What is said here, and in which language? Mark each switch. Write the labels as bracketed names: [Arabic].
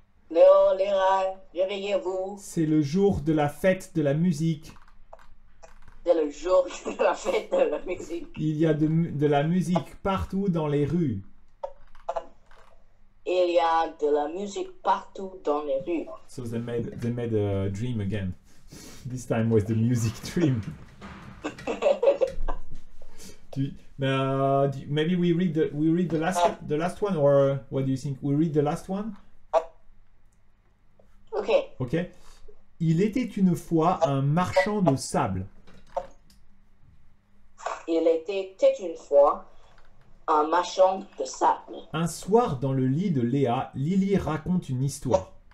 [French] Léo, Léa, réveillez-vous. C'est le jour de la fête de la musique. C'est le jour de la fête de la musique. Il y a de la musique partout dans les rues. Il y a de la musique partout dans les rues. [English] So they made a dream again. This time was the music dream. Maybe we read the last one, or what do you think? We read the last one? Ok. Ok. [French] Il était une fois un marchand de sable. Il était une fois un marchand de sable. Un soir, dans le lit de Léa, Lily raconte une histoire.